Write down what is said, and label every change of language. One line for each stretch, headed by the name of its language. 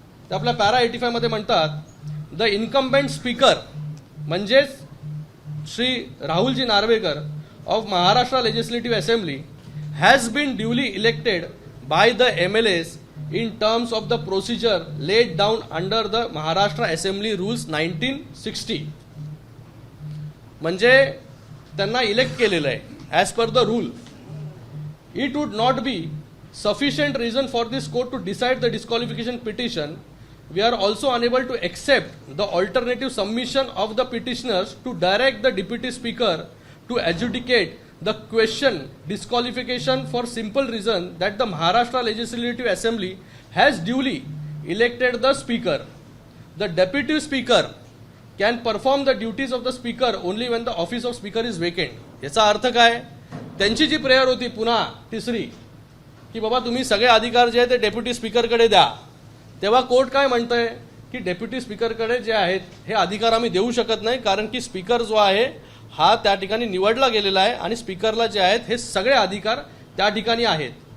Marathi: ते आपल्या पॅरा 85 मध्ये म्हणतात
English: The incumbent speaker म्हणजेच Shri Rahulji Narwekar of Maharashtra legislative assembly has been duly elected by the MLAs in terms of the procedure laid down under the Maharashtra Assembly Rules 1960.
Marathi: म्हणजे त्यांना elect केलेलं आहे
English: As per the rule. It would not be sufficient reason for this court to decide the disqualification petition. We are also unable to accept the alternative submission of the petitioners to direct the deputy speaker to adjudicate the question disqualification for simple reason that the Maharashtra Legislative Assembly has duly elected the speaker. The deputy speaker can perform the duties of the speaker only when the office of speaker is vacant.
Marathi: याचा अर्थ काय. त्यांची जी prayer होती पुन्हा तिसरी की बाबा तुम्ही सगळे अधिकार जे आहे ते डेप्युटी स्पीकरकडे द्या, तेव्हा कोर्ट काय म्हणतंय की डेप्युटी स्पीकरकडे जे आहेत हे अधिकार आम्ही देऊ शकत नाही, कारण की स्पीकर जो आहे हा त्या ठिकाणी निवडला गेलेला आहे आणि स्पीकरला जे आहेत हे सगळे अधिकार त्या ठिकाणी आहेत.